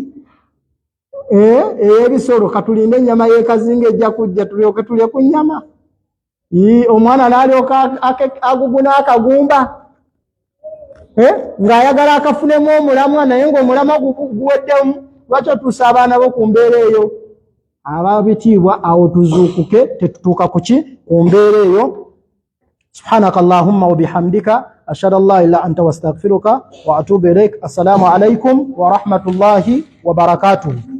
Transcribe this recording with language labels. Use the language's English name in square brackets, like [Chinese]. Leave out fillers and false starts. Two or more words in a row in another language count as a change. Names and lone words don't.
[Ganda] ey'ebisolo katulinde ennyama y'ekazinga ejja kujja tulyoke tulye ku nnyama omwana n'alyoka aguguna akagumba ng'ayagala akafunemu omulamwa naye ng'omulamwa guweddemu lwaki otuusa abaana bo ku mbeera eyo ababitiibwa awo tuzuukuke tetutuuka kuki ku mbeera eyo [Arabic] سبحانك اللهم وبحمدك أشهد أن لا إله إلا أنت واستغفرك وأتوب إليك السلام عليكم ورحمة الله وبركاته